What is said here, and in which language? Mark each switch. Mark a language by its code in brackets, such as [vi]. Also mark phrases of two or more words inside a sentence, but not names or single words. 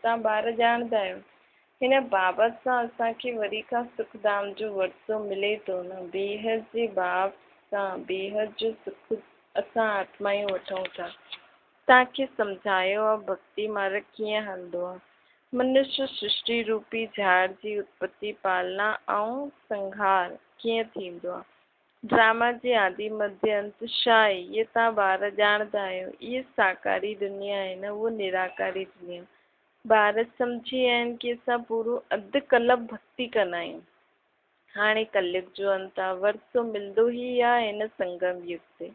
[sd] तव्हां ॿार ॼाणंदा आहियो हिन बाबत सां असांखे वरी खां सुखधाम जो वरितो मिले थो न। बेहद जे बाप सां बेहद जो सुख असां आत्मायूं वठूं था। तव्हांखे सम्झायो आहे भक्ति मार्ग कीअं हलंदो आहे। मनुष्य सृष्टि रूपी झाड़ जी उत्पत्ति, पालना ऐं संहार कीअं थींदो आहे। ड्रामा जे आदि मध्य अंत छा आहे इहे तव्हां ॿार ॼाणंदा आहियो। इहे साकारी दुनिया आहे न, उहो निराकारी दुनिया। ॿार सम्झी विया आहिनि कि असां पूरो अधु कल्प भक्ति कंदा आहियूं। हाणे कलयुग जो अंत आहे, वरितो मिलंदो ई आहे हिन संगम युग ते।